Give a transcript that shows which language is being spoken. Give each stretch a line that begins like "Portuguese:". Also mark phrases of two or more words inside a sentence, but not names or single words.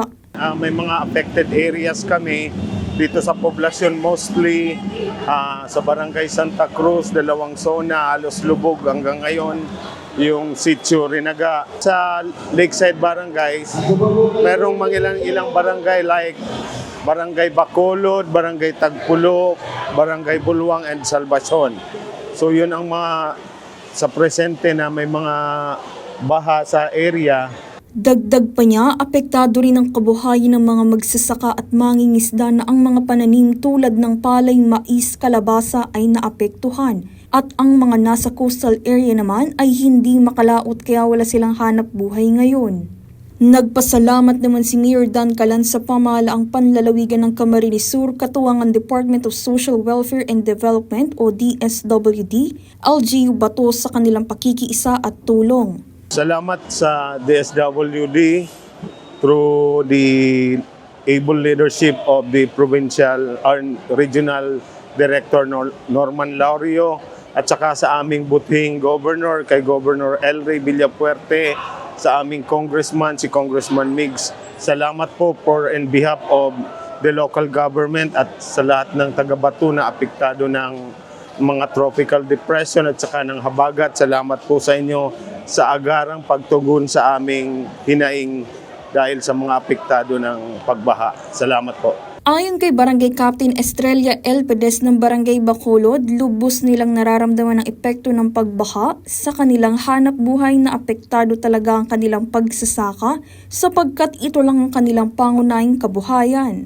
Filipino: May mga
English: affected areas
Filipino: kami dito sa poblasyon, mostly sa barangay Santa Cruz, 2 zona, halos lubog hanggang ngayon. Yung sitio Rinaga. Sa Lakeside Barangays, merong ilang barangay like Barangay Bacolod, Barangay Tagpulo, Barangay Bulwang, and Salvacion. So yun ang mga sa presente na may mga baha sa area. Dagdag pa niya, apektado rin ang kabuhayan ng mga magsasaka at mangingisda na ang mga pananim tulad ng palay, mais, kalabasa ay naapektuhan. At ang mga nasa
English: coastal area
Filipino: naman ay hindi makalaot kaya wala silang hanap buhay ngayon. Nagpasalamat naman si Mayor Dancalan sa pamahalaang panlalawigan ng Camarines Sur, katuwangan Department of Social Welfare and Development o DSWD, LGU Bato sa kanilang pakikiisa at tulong. Salamat sa DSWD
English: through the able leadership of the provincial and regional director
Filipino: Norman Laurio at saka sa aming buting governor, kay Governor Elray Villafuerte, sa aming congressman, si Congressman Migs. Salamat po
English: for and behalf of the local government
Filipino: at sa lahat ng taga-Bato na apektado ng mga
English: tropical depression
Filipino: at saka ng habagat. Salamat po sa inyo sa agarang pagtugon sa aming hinaing dahil sa mga apektado ng pagbaha. Salamat po. Ayon kay Barangay Captain Estrella L. Pedes ng Barangay Bacolod, lubos nilang nararamdaman ang epekto ng pagbaha sa kanilang hanap buhay na apektado talaga ang kanilang pagsasaka sapagkat ito lang ang kanilang pangunahing kabuhayan.